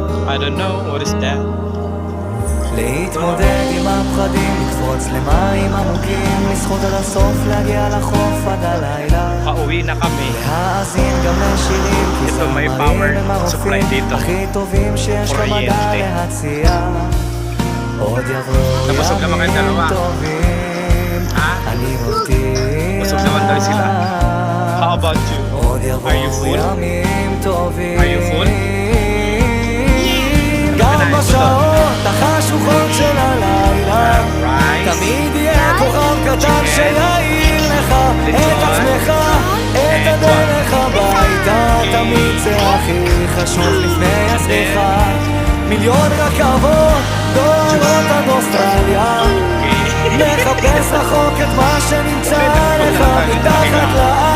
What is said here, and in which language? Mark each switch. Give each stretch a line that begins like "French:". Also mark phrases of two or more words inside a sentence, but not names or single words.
English: I don't know, what is that?
Hebrew: להתמודד עם הפחדים, לקפוץ למים עמוקים, לשחות עד הסוף, להגיע לחוף עד הלילה.
Filipino: Pauwi na kami.
Hebrew: להאזין גם לשירים, כי
Filipino: Ito may
Hebrew: זמרים
Filipino: power
Hebrew: הם
Filipino: supply
Hebrew: הרופאים
Filipino: dito.
Hebrew: הכי טובים שיש למדע
Filipino: Kuryente.
Hebrew: להציע. עוד יבואו
Filipino: Nabusog naman kayong
Hebrew: ימים
Filipino: dalawa.
Hebrew: טובים,
Filipino: Ha?
Hebrew: אני מבטיח.
Filipino: Busog naman daw sila.
English: How about you?
Hebrew: עוד
English: Are you
Hebrew: יבואו
English: full?
Hebrew: ימים טובים.
English: Are you full?
Hebrew: גם
Filipino: Kinain ko to.
Hebrew: בשעות החשוכות של הלילה
Filipino: Rice.
Hebrew: תמיד יהיה כוכב קטן שיעיר לך את עצמך, את הדרך הביתה. תמיד זה הכי חשוב לפני הסליחה. מיליון רכבות דורות עד אוסטרליה, מחפש רחוק את מה שנמצא לך מתחת